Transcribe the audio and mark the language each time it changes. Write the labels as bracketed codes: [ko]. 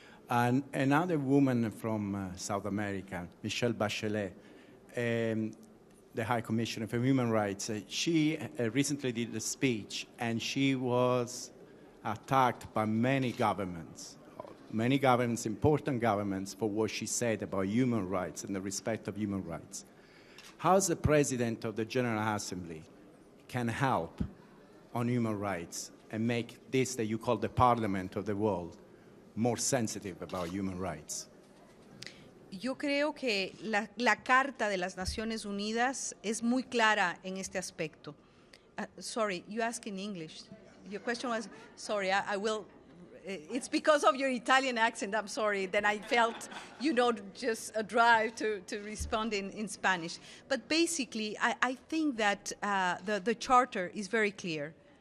[en] And another woman from South America, Michelle Bachelet, the High Commissioner for Human Rights, she recently did a speech and she was attacked by many governments, important governments, for what she said about human rights and the respect of human rights. How the President of the General Assembly can help on human rights and make this that you call the Parliament of the world more sensitive about human rights? [es] Yo creo que la Carta de las Naciones Unidas es muy clara en este aspecto. [en] Sorry, you asked in English. Your question was, sorry, I will, it's because of your Italian accent, I'm sorry, then I felt, just a drive to respond in Spanish. But basically, I think that the Charter is very clear.